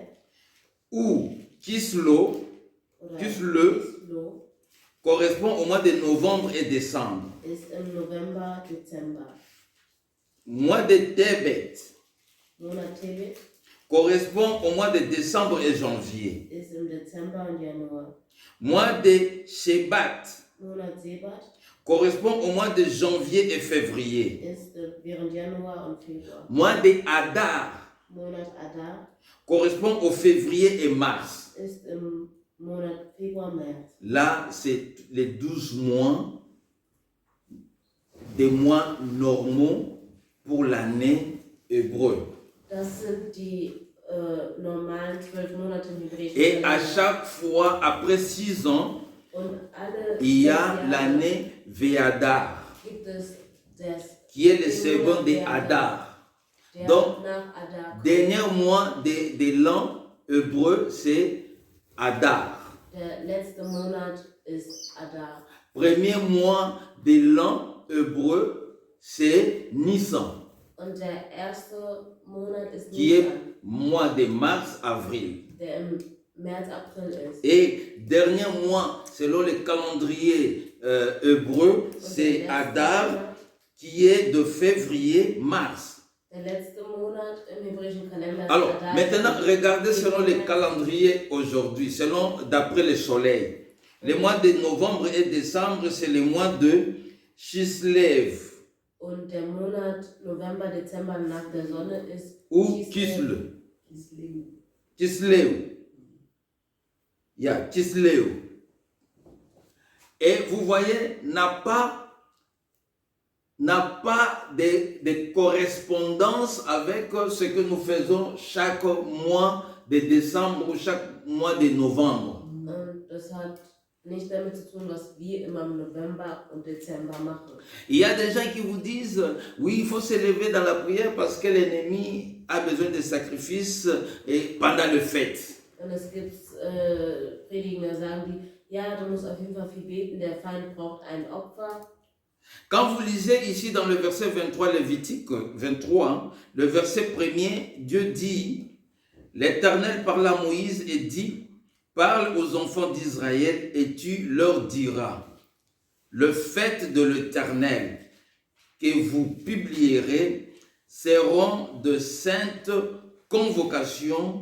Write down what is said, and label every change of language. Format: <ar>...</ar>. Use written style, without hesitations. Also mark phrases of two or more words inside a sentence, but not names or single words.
<fr>ou Kislo</fr> <de>oder Kislev Kislo</de> <fr>correspond au mois de novembre et décembre.</fr> <de>ist im November, Dezember.</de> <fr>Mois de Tebet</fr> <de>Monat Tebet</de> <fr>correspond au mois de décembre et janvier.</fr> <de>ist im Dezember und Januar.</de> <fr>Mois de Shebat</fr> <de>Monat Sebat</de> <fr>correspond au mois de janvier et février.</fr> <de>ist während Januar und Februar.</de> <fr>Mois de Adar</fr> <de>Monat Adar</de> <fr>correspond au février et mars.</fr> <de>ist im Monat Februar, März.</de> <fr>Là, c'est les 12 mois, des mois normaux pour l'année hébreu.</fr> <de>Das sind die normalen 12 Monate im hebräischen</de> <fr>Et à</fr> <de>Kalender.</de> <fr>chaque fois, après 6 ans,</fr> <de>Und alle</de> <fr>il y</fr> <de>6</de> <fr>a</fr> <de>Jahre</de> <fr>l'année Ve'adar,</fr> <de>gibt es das</de> <fr>qui est le second de Adar.</fr> <de>der</de> <fr>Donc,</fr> <de>nach Adar kommt.</de> <fr>Dernier mois de l'an hébreu, c'est Adar.</fr> <de>Der letzte Monat ist Adar.</de> <fr>Premier mois de l'an hébreu, c'est Nissan,</fr> <de>Und der erste Monat ist</de> <fr>qui est</fr> <de>Nisan,</de> <fr>mois de mars-avril.</fr> <de>der im März, April ist.</de> <fr>Et dernier mois, selon le calendrier hébreu,</fr> <de>Und</de> <fr>c'est</fr> <de>der letzte</de> <fr>Adar,</fr> <de>Monat-</de> <fr>qui est de février-mars.</fr> <de>Der letzte Monat im hebräischen Kalender ist</de> <fr>Alors,</fr> <de>Adar.</de> <fr>maintenant, regardez selon le calendrier aujourd'hui, selon d'après le soleil. Les mois de novembre et décembre, c'est le mois de Chislev</fr> <de>Und der Monat November, Dezember nach der Sonne ist</de> <fr>ou</fr> <de>Kislev. Kislev. Kislev. Yeah, Kislev.</de> <fr>Et vous voyez, n'a pas de correspondance avec ce que nous faisons chaque mois de décembre ou chaque mois de novembre.</fr> <de>Und das hat nicht damit zu tun, was wir immer im November und Dezember machen.</de> <fr>Il y a des gens qui vous disent, oui, il faut se lever dans la prière parce que l'ennemi a besoin de sacrifices et pendant le fête.</fr> <de>Und es gibt Prediger, die sagen, ja, du musst auf jeden Fall viel beten, der Feind braucht ein Opfer.</de> <fr>Quand vous lisez ici dans le verset 23, Lévitique 23, le verset 1er, Dieu dit, l'Éternel parla à Moïse et dit, parle aux enfants d'Israël et tu leur diras, le fête de l'Éternel que vous publierez seront de saintes convocations.</fr>